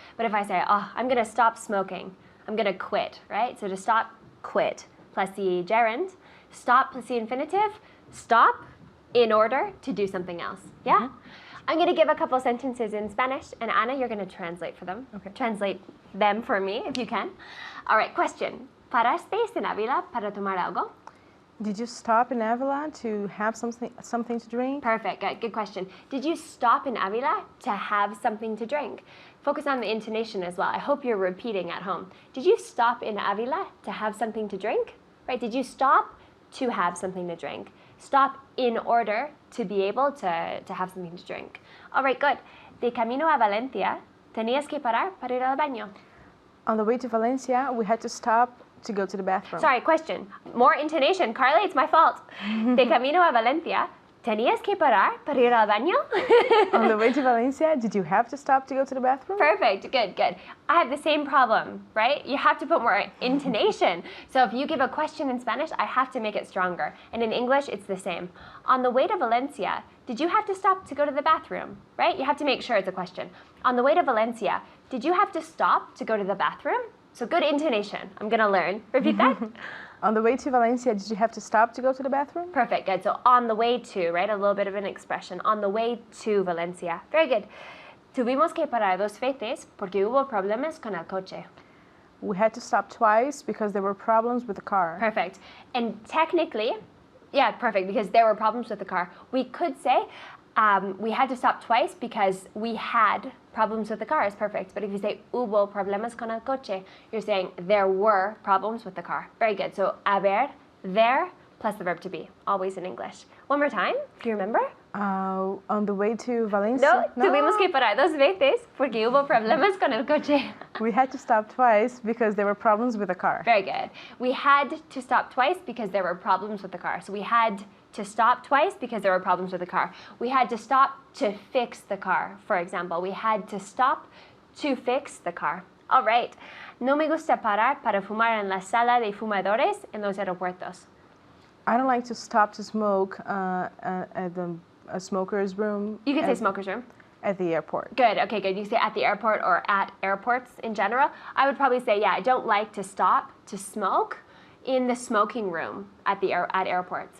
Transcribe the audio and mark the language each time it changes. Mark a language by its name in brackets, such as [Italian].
[English] But if I say, oh, I'm going to stop smoking, I'm going to quit, right? So to stop, quit, plus the gerund. Stop plus the infinitive. Stop in order to do something else, yeah? Mm-hmm. I'm going to give a couple sentences in Spanish, and Anna, you're going to translate for them. Okay. Translate them for me, if you can. All right, question. [Spanish] ¿Paraste en Ávila para tomar algo? [English] Did you stop in Avila to have something to drink? Perfect, good question. Did you stop in Ávila to have something to drink? Focus on the intonation as well. I hope you're repeating at home. Did you stop in Ávila to have something to drink? Right, did you stop to have something to drink? Stop in order to be able to have something to drink. All right, good. [Spanish] De camino a Valencia, Tenías que parar para ir al baño. [English] On the way to Valencia, we had to stop to go to the bathroom. Sorry, question. More intonation. Carly, it's my fault. [Spanish] De camino a Valencia, ¿tenías que parar para ir al baño? [English] On the way to Valencia, did you have to stop to go to the bathroom? Perfect. Good, good. I have the same problem, right? You have to put more intonation. So if you give a question in Spanish, I have to make it stronger. And in English, it's the same. On the way to Valencia, did you have to stop to go to the bathroom, right? You have to make sure it's a question. On the way to Valencia, did you have to stop to go to the bathroom? So good intonation. I'm going to learn. Repeat that. On the way to Valencia, did you have to stop to go to the bathroom? Perfect, good. So on the way to, right? A little bit of an expression. On the way to Valencia. Very good. [Spanish] Tuvimos que parar 2 veces porque hubo problemas con el coche. [English] We had to stop twice because there were problems with the car. Perfect. And technically, yeah, perfect, because there were problems with the car. We could say we had to stop twice because we had problems with the car. Is perfect. But if you say [Spanish] hubo problemas con el coche, [English] you're saying there were problems with the car. Very good. So haber, there, plus the verb to be, always in English. One more time. Do you remember? On the way to Valencia. [Spanish] No, tuvimos que parar 2 veces porque hubo problemas con el coche. [English] We had to stop twice because there were problems with the car. Very good. We had to stop twice because there were problems with the car. So we had to stop twice because there were problems with the car. We had to stop to fix the car, for example. We had to stop to fix the car. All right. [Spanish] No me gusta parar para fumar en la sala de fumadores en los aeropuertos. [English] I don't like to stop to smoke at a smoker's room. You can say smoker's room. At the airport. Good. Okay, good. You say at the airport or at airports in general. I would probably say, yeah, I don't like to stop to smoke in the smoking room at airports.